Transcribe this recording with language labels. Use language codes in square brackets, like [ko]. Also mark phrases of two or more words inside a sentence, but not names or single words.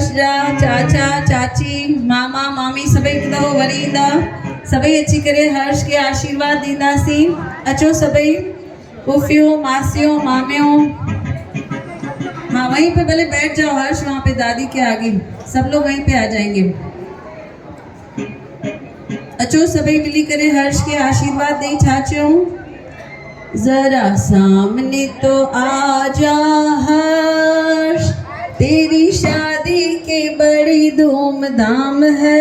[sd] दादा चाचा चाची मामा मामी सभई ॿुधो वरी ईंदा सभई अची करे हर्ष के आशीर्वाद ॾींदासीं अचो सभई फूफियूं मासियूं मामियूं [hi] हाँ वहीं पे पहले बैठ जाओ हर्ष वहाँ पे दादी के आगे सब लोग वहीं पे आ जाएंगे [sd] अचो सभी मिली करे हर्ष के आशीर्वाद दे चाचो जरा सामने तो [hi] आ जा हर्ष तेरी शादी के बड़ी धूमधाम है